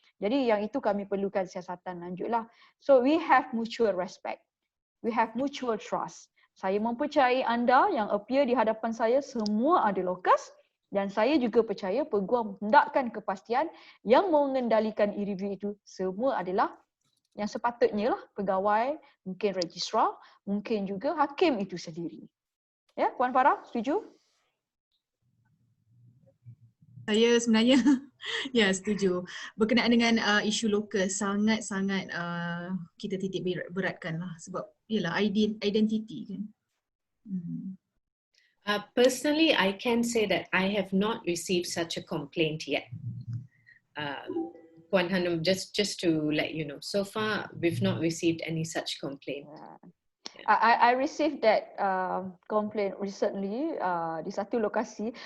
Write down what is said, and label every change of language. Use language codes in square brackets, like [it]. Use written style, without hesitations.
[ms] Jadi yang itu kami perlukan siasatan lanjutlah. [en] So we have mutual respect. We have mutual trust. [ms] Saya mempercayai anda yang appear di hadapan saya semua ada lokus dan saya juga percaya peguam hendakkan kepastian yang mengendalikan e-review itu semua adalah yang sepatutnya lah pegawai, mungkin registrar, mungkin juga hakim itu sendiri. Ya, Puan Farah, setuju? Saya sebenarnya setuju. Berkenaan dengan isu lokus sangat-sangat kita titik beratkan lah sebab ialah identity kan. [en] Personally, I can say that I have not received such a complaint yet. Puan Hanum, just to let you know, so far we've not received any such complaint. I received that complaint recently [ms] di satu lokasi.